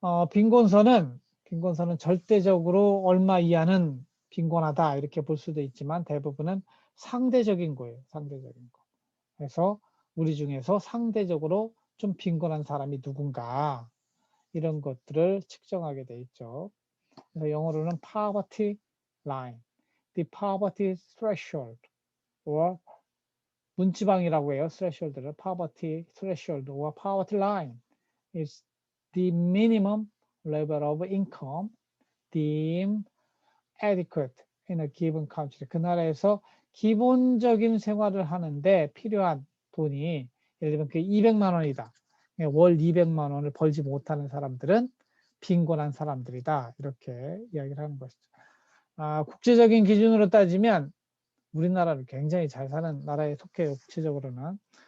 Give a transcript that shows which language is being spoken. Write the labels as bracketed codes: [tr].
[ko] 빈곤선은 절대적으로 얼마 이하는 빈곤하다 이렇게 볼 수도 있지만 대부분은 상대적인 거예요. 상대적인 거. 그래서 우리 중에서 상대적으로 좀 빈곤한 사람이 누군가 이런 것들을 측정하게 돼 있죠. 그래서 영어로는 poverty line, the poverty threshold, or 문지방이라고 해요. [en] threshold를 poverty threshold or poverty line is the minimum level of income deemed adequate in a given country. [ko] 그 나라에서 기본적인 생활을 하는데 필요한 돈이 예를 들면 그 200만 원이다. 월 200만 원을 벌지 못하는 사람들은 빈곤한 사람들이다. 이렇게 이야기를 하는 것이죠. 국제적인 기준으로 따지면 우리나라를 굉장히 잘 사는 나라에 속해요. 국제적으로는.